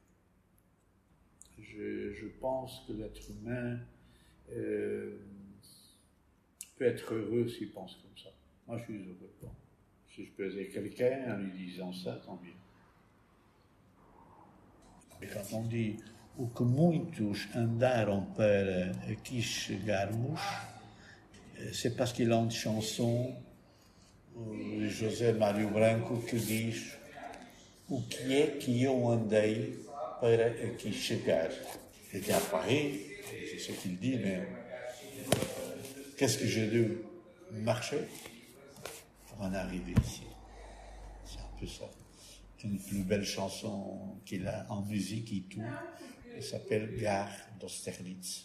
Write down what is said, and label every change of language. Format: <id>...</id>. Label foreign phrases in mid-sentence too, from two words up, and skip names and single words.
<fr>Je pense que l'être humain peut être heureux s'il pense comme ça. Moi, je suis heureux. Bon. Si je peux aider quelqu'un en lui disant ça, tant mieux. Et quand on dit</fr> <pt>o que muitos andaram para aqui chegarmos,</pt> <fr>c'est parce qu'il y a une chanson de José Mário Branco que diz</fr> <pt>o que é que eu andei para aqui chegar.</pt> <fr>J'étais à Paris, c'est ce qu'il dit, mais qu'est-ce que j'ai dû marcher pour en arriver ici? C'est un peu ça. Une plus belle chanson qu'il a en musique et tout, elle s'appelle Gare d'Austerlitz.</fr>